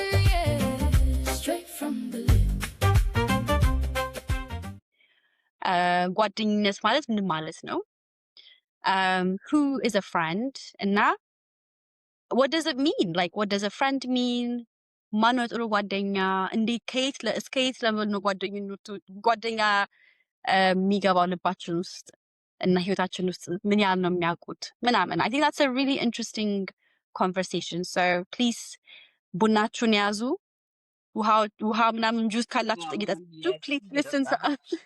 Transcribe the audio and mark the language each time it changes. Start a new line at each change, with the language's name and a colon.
English: Yeah, straight from the lip.
Amharic: ጓደኝነት ማለት ምን ማለት ነው?
English: Who is a friend?
Amharic: እና
English: what does it mean? Like, what does a friend mean?
Amharic: ማን ነው ጥሩ ጓደኛ? እንዴት እስከ የት ለምን ነው ጓደኛ የሚገባው ልባችን ውስጥ እና ህይወታችን ውስጥ ምን ያህል ነው የሚያውቁት ምናምን?
English: I think that's a really interesting conversation. So please
Amharic: ቡናችሁን ያዙ፣ ውሃ ምናምን ጁስ ካላችሁ ጠይቃችሁ
English: please listen to us.